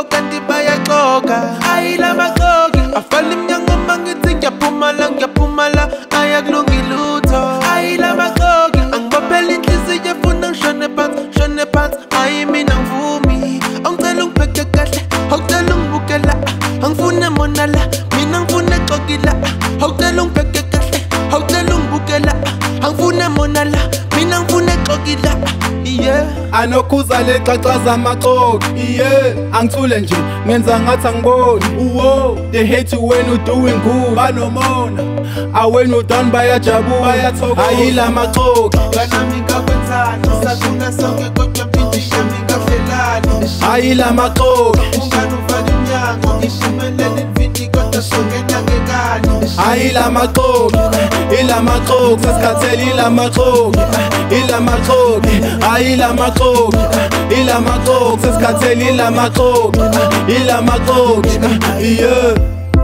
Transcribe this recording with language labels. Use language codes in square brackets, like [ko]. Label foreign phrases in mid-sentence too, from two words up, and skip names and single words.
[zu] kanti bayaxoka ayila maxoki afala iminyango mangithi ngiyaphumala ayakulungi lutho ayila maxoki angibophela inhliziyo efuna ngishone phansi ayi mina ngivumi angicela ungipheke kahle awucela ungibukela angifune mona la mina ngifune xokila awucela ungipheke kahle awucela ungibukela angifune mona la mina ngifune xokila anokhuza lecacaza amaxoki angithule nje ngenza ngathi angiboni uwo [en] they hate you when you doing good [zu] banomona [en] when you down [zu] bayajabula bayathokoza ayila maxoki nami ngakwenzani sathula sonke kodwa mpindisha mingahlelani ayila maxoki unganofana iminyango ngishiphelele imvindi kodwa songena ngekani ayila maxoki ila maxoki sesikhathela ila maxoki ila maxoki ayila maxoki ila maxoki sesikhathela ila maxoki ila maxoki